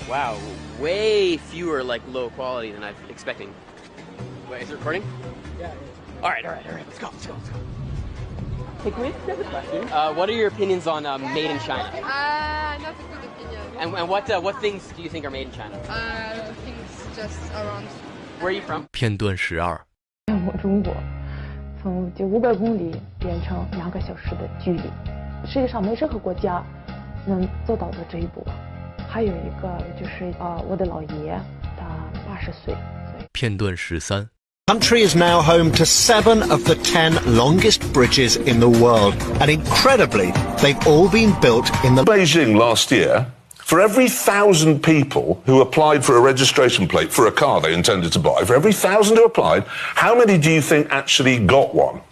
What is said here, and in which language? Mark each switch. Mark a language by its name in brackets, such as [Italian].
[English] Wow, way fewer like low quality than I was expecting. Wait, is it recording? Yeah. All right. Let's go. Hey, can we ask a question? What are your opinions on made in China? Not a good opinion. And what things do you think are made in China? Things just around. Where are you from? [Chinese] 片段12 我中国从就500公里变成2个小时的距离，世界上没任何国家能做到的这一步。还有一个就是我的老爷他80岁。片段13 [English] Country is now home to 7 of the 10 longest bridges in the world, and incredibly, they've all been built in the Beijing last year. For every 1,000 people who applied for a registration plate for a car they intended to buy, for every 1,000 who applied, how many do you think actually got one?